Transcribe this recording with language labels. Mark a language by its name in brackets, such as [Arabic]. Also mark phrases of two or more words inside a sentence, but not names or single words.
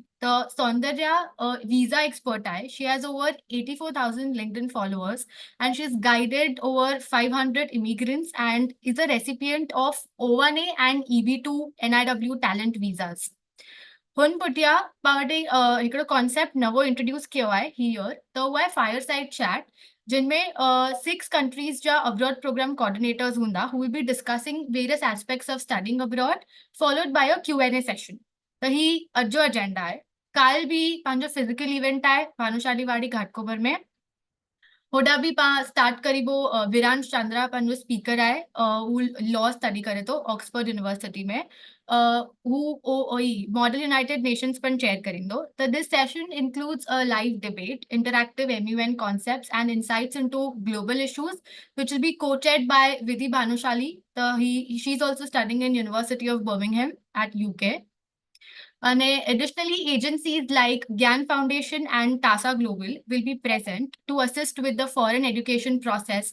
[English] The Saundarya visa expert hai. She has over 84,000 LinkedIn followers and she's guided over 500 immigrants and is a recipient of O1A and EB2 NIW talent visas. [Kachhi] हुन पुठिया पाण वटि हिकिड़ो कॉन्सेप्ट नवो इंट्रोड्यूस कयो आहे हीअर त उहो आहे [English] fire side chat [Kachhi] जिनमें 6 कंट्रीज जा [English] abroad program coordinators [Kachhi] हूंदा [English] who will be discussing various aspects of studying abroad followed by a Q&A session [Kachhi] त ही अॼु जो एजेंडा आहे काल बि पंहिंजो [English] physical event [Kachhi] आहे भानुशाली वाड़ी घाटकोपर में होॾा बि पाण स्टार्ट करीबो विरांश चंद्रा पंहिंजो स्पीकर आहे हू [English] law study [Kachhi] करे थो ऑक्सफोर्ड यूनिवर्सिटी में हू मॉडल यूनाइटेड नेशंस पण चेयर करींदो त [English] this session includes a live debate interactive MUN concepts and insights into global issues which will be co-chaired by Vidhi Bhanushali. She's also studying in University of Birmingham at UK. And additionally, agencies like Gyan Foundation and TASA Global will be present to assist with the foreign education process.